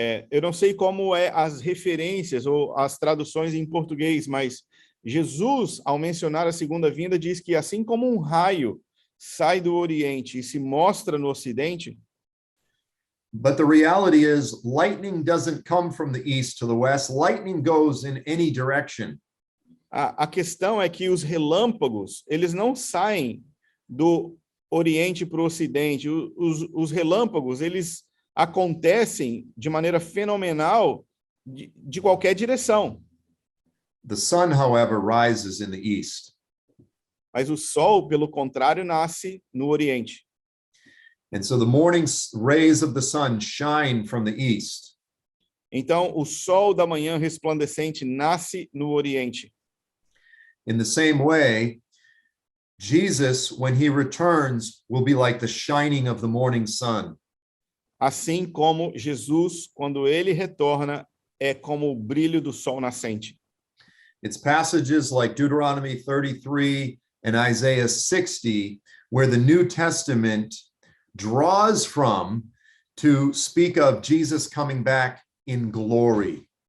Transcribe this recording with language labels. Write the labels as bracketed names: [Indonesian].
[Portuguese] Eu não sei como as referências ou as traduções em português, mas Jesus, ao mencionar a segunda vinda, diz que assim como um raio sai do Oriente e se mostra no Ocidente, [English] but the reality is lightning doesn't come from the east to the west. Lightning goes in any direction. [Portuguese] A questão é que os relâmpagos, eles não saem do Oriente para o Ocidente. Os relâmpagos, eles acontecem de maneira fenomenal de qualquer direção. [English] The sun, however, rises in the east. [Portuguese] Mas o sol, pelo contrário, nasce no Oriente. [English] And so the morning rays of the sun shine from the east. [Portuguese] Então, o sol da manhã resplandecente nasce no Oriente. [English] In the same way, Jesus, when he returns, will be like the shining of the morning sun. [Portuguese] Assim como Jesus, quando ele retorna, é como o brilho do sol nascente. [English] It's passages like Deuteronomy 33 and Isaiah 60 where the New Testament draws from to speak of Jesus coming back in glory.